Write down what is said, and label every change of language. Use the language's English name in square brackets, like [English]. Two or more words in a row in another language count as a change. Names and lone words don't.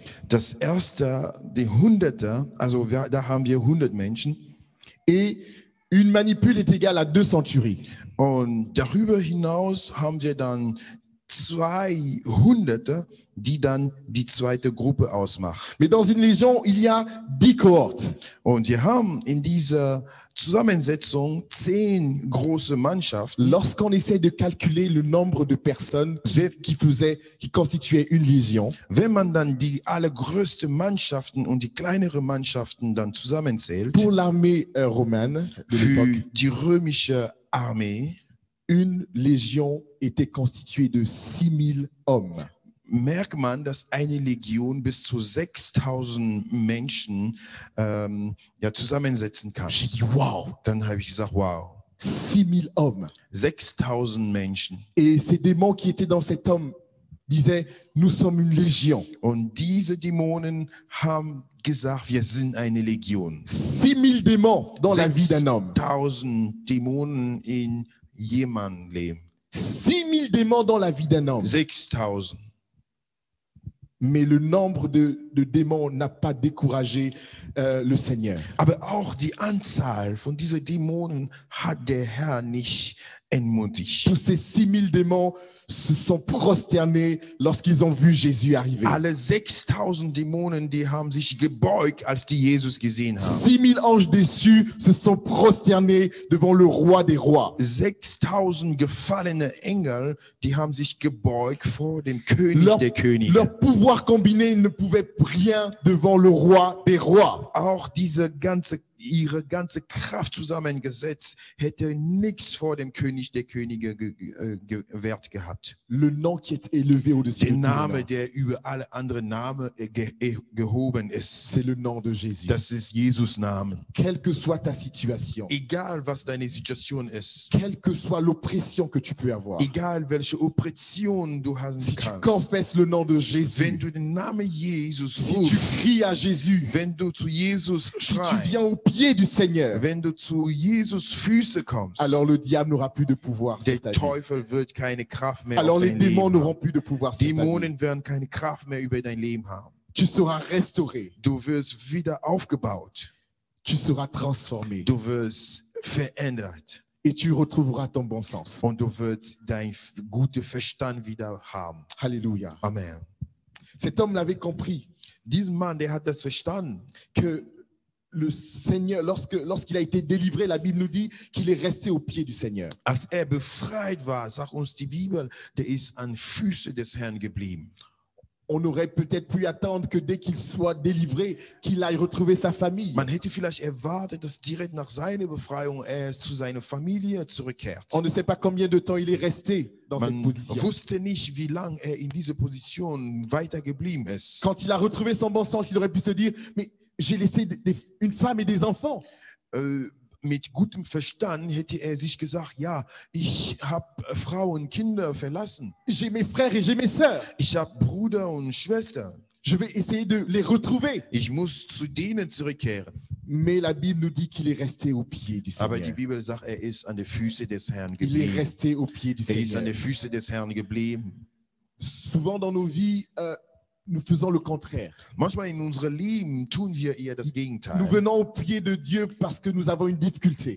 [German] Das erste, die Hunderte, also da haben wir 100 Menschen. [French] Et une manipule est égale à 2 centuries. [German] Und darüber hinaus haben wir dann zwei Hunderte, die dann die zweite Gruppe ausmachen. [French] Mais dans une légion, il y a 10 cohortes. [German] Und wir haben in dieser Zusammensetzung 10 große Mannschaften. [French] Lorsqu'on essaie de calculer le nombre de personnes qui constituaient une légion, [German] Wenn man dann die allergrößten Mannschaften und die kleineren Mannschaften dann zusammenzählt, [French] pour l'armée romaine de [German] für [French] l'époque, [German] die römische Armee, [French] une légion était constituée de 6000 hommes. [German] merkt man, dass eine Legion bis zu 6000 Menschen zusammensetzen kann. [French] J'ai dit waouh, [German] Dann habe ich gesagt, wow, [French] 6000 hommes. [German] 6000 Menschen. [French] Et ces démons qui étaient dans cet homme disaient, nous sommes une légion. [German] Und diese Dämonen haben gesagt, wir sind eine Legion. [French] 6000 démons dans la vie d'un homme. [German] 6000 Dämonen in jemandem Leben. [French] 6000 démons dans la vie d'un homme. 6000. Mais le nombre de démons n'a pas découragé le Seigneur. [German] Aber auch die Anzahl von diesen Dämonen hat der Herr nicht entmutigt. [French] Tous ces 6000 démons se sont prosternés lorsqu'ils ont vu Jésus arriver. [German] Alle 6000 Dämonen, die haben sich gebeugt, als die Jesus gesehen haben. [French] 6000 anges déçus se sont prosternés devant le roi des rois. [German] 6000 gefallene Engel, die haben sich gebeugt vor dem König der Könige. [French] Leur pouvoir combiné ne pouvait rien devant le roi des rois. [German] Auch ihre ganze Kraft zusammengesetzt, hätte nichts vor dem König der Könige Wert gehabt. [French] Le nom qui est élevé au-dessus [German] Der [French] de tous les [German] Name, [French] noms, [German] der über alle anderen Namen gehoben ist, [French] c'est le nom de Jésus. [German] das ist Jesus Namen. [French] Quelle que soit ta situation, [German] Egal was deine Situation ist, [French] quelle que soit l'oppression que tu peux avoir, [German] egal welche Oppression du haben [French] si tu [German] kannst, [French] confesses le nom de Jésus, [German] wenn du den Namen Jesus [French] si tu [German] rufst, [French] cries à Jésus, [German] wenn du zu Jesus [French] si tu [German] schreist, [French] viens au pied du Seigneur, [German] wenn du zu Jesus Füße kommst, [French] alors le diable n'aura plus de pouvoir sur [German] der [French] ta vie. [German] Teufel wird keine Kraft mehr [French] Alors [German] auf [French] les [German] dein [French] démons [German] Leben [French] n'auront [German] haben. [French] plus de pouvoir sur ta vie. [German] Dämonen werden keine Kraft mehr über dein Leben haben. [French] Tu seras restauré, [German] Du wirst wieder aufgebaut. [French] tu seras transformé [German] Du wirst verändert. [French] et tu retrouveras ton bon sens. [German] Und du wirst deinen guten Verstand wieder haben. [French] Alléluia. Amen. Cet homme l'avait compris [German] Dieser Mann, der hat das verstanden. [French] que le Seigneur, lorsqu'il a été délivré, la Bible nous dit qu'il est resté au pied du Seigneur. [German] Als befreit war, sagt uns die Bibel, der ist an Füße des Herrn geblieben. [French] On aurait peut-être pu attendre que dès qu'il soit délivré, qu'il aille retrouver sa famille. [German] Man hätte vielleicht erwartet, dass direkt nach seiner Befreiung er zu seiner Familie zurückkehrt. [French] On ne sait pas combien de temps il est resté dans cette [German] Man [French] position. [German] wusste nicht, wie lange er in dieser Position weiter geblieben ist. [French] Quand il a retrouvé son bon sens, il aurait pu se dire, mais j'ai laissé une femme et des enfants. [German] Mit gutem Verstand hätte er sich gesagt, ja, ich habe Frauen, Kinder verlassen. [French] J'ai mes frères et j'ai mes sœurs. [German] Ich habe Bruder und Schwester. [French] Je vais essayer de les retrouver. [German] Ich muss zu denen zurückkehren. [French] Mais la Bible nous dit qu'il est resté au pied du [German] Aber die [French] Seigneur. [German] Bibel sagt, er ist an den Füßen des Herrn [French] Il est [German] geblieben. [French] resté au pied du [German] Er ist an [French] Seigneur. [German] den Füßen des Herrn geblieben. [French] Souvent dans nos vies, nous faisons le contraire. [German] Manchmal in unserem Leben tun wir eher das [French] Nous [German] Gegenteil. [French] venons au pied de Dieu parce que nous avons une difficulté.